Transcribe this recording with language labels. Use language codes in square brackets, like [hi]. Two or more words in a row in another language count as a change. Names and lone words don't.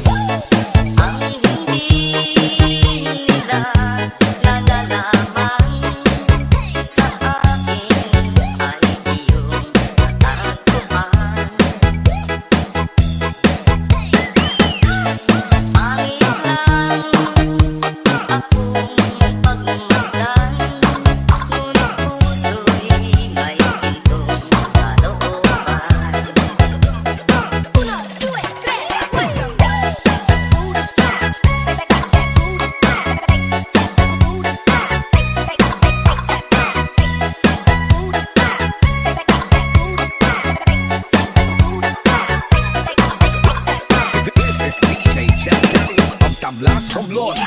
[tl] Ang hindi nila nalalaman sa akin ay iyong natagpuan. Pangit lang akong pagmasdan, ngunit puso'y may gintong kalooban. [es] Uno, due, tres, cuatro. [en] This is DJ Jeff Daniels of Tablas Romblon.